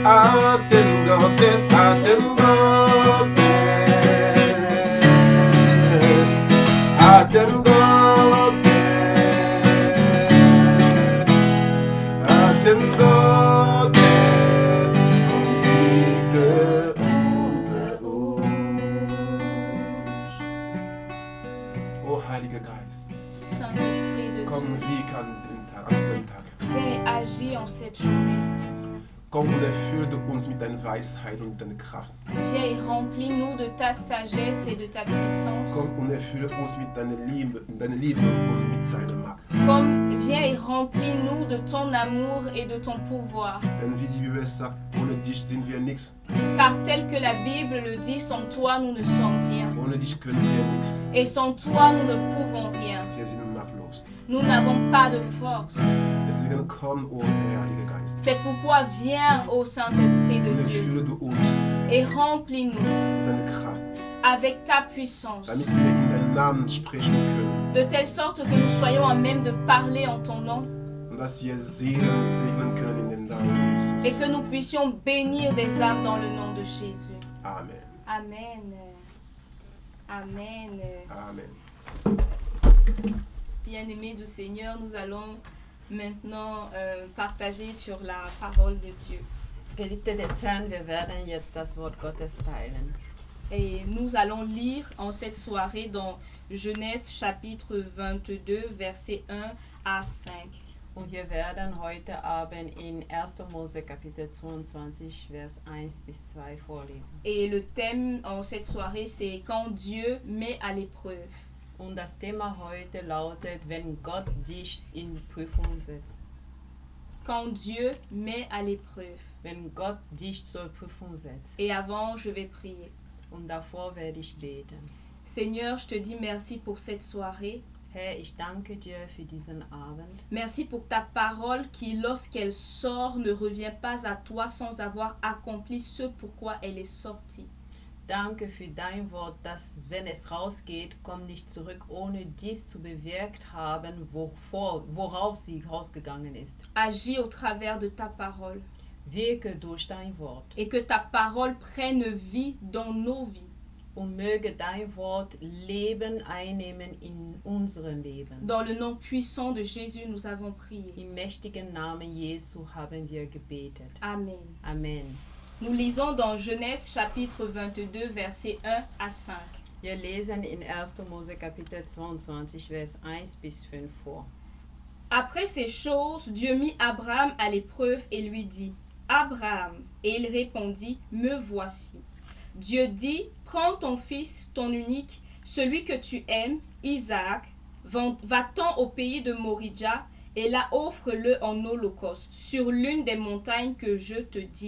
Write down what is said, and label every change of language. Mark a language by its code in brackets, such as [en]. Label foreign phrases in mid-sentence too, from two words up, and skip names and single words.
[de] Atem Gottes, Atem Gottes, Atem Gottes, Atem Gottes, komm wieder unter uns. Oh Heiliger Geist, [fr] Saint-Esprit de [de] komm [fr] Dieu, [de] wie kann den Tag, an diesem Tag. [fr] viens et agis en cette journée. [de] Komm und erfülle uns mit deiner Weisheit und deiner Kraft. [fr] Viens et remplis-nous de ta sagesse et de ta puissance. [de] Komm und erfülle uns mit deiner Liebe und mit deiner Macht. [fr] Viens et remplis-nous de ton amour et de ton pouvoir. [de] Denn wie die Bibel sagt, ohne dich sind wir nichts. [fr] Car tel que la Bible le dit, sans toi nous ne sommes rien. [de] Ohne dich können wir nichts. [fr] Et sans toi nous ne pouvons rien. [de] Wir sind machtlos. [fr] Nous n'avons pas de force. [de] Deswegen komm, o Herr, Heiliger Geist. [fr] C'est pourquoi viens, ô Saint-Esprit de [de] Und [fr] Dieu, [de] erfülle du uns [fr] et remplis-nous [de] deine Kraft, [fr] avec ta puissance, [de] damit wir in deinen Namen sprechen können. [fr] de telle sorte que nous soyons à même de parler en ton nom [de] Und dass wir Seelen segnen können in den Namen Jesus. [fr] et que nous puissions bénir des âmes dans le nom de Jésus. Amen. Amen. Amen. Amen. Bien-aimés du Seigneur, nous allons maintenant partager sur la parole de Dieu. [de] Geliebte des Herrn, wir werden jetzt das Wort Gottes teilen. [fr] Et nous allons lire en cette soirée dans Genèse chapitre 22, versets 1 à 5. [de] Und wir werden heute Abend in 1. Mose Kapitel 22, Vers 1 bis 2 vorlesen. [fr] Et le thème en cette soirée, c'est quand Dieu met à l'épreuve. [de] Und das Thema heute lautet, wenn Gott dich in Prüfung setzt. [fr] quand Dieu met à l'épreuve. [de] wenn Gott dich zur Prüfung setzt. [fr] Et avant, je vais prier. [de] Und davor werde ich beten. [fr] Seigneur, je te dis merci pour cette soirée. [de] Herr, ich danke dir für diesen Abend. [fr] Merci pour ta parole qui, lorsqu'elle sort, ne revient pas à toi sans avoir accompli ce pourquoi elle est sortie. [de] Danke für dein Wort, dass, wenn es rausgeht, kommt nicht zurück, ohne dies zu bewirkt haben, worauf sie rausgegangen ist. [fr] Agis au travers de ta parole [de] Wirke durch dein Wort [fr] et que ta parole prenne vie dans nos vies. [de] und möge dein Wort Leben einnehmen in unserem Leben. [fr] Dans le nom puissant de Jésus, nous avons prié. [de] Im mächtigen Namen Jesu haben wir gebetet. Amen. Amen. [fr] Nous lisons dans Genèse chapitre 22, versets 1 à 5. [de] Wir lesen in 1. Mose Kapitel 22, Vers 1 bis 5 vor. [fr] Après ces choses, Dieu mit Abraham à l'épreuve et lui dit, « Abraham » Et il répondit, « Me voici. » Dieu dit, « Prends ton fils, ton unique, celui que tu aimes, Isaac, va-t'en au pays de Moridja et là offre-le en holocauste sur l'une des montagnes que je te dirai.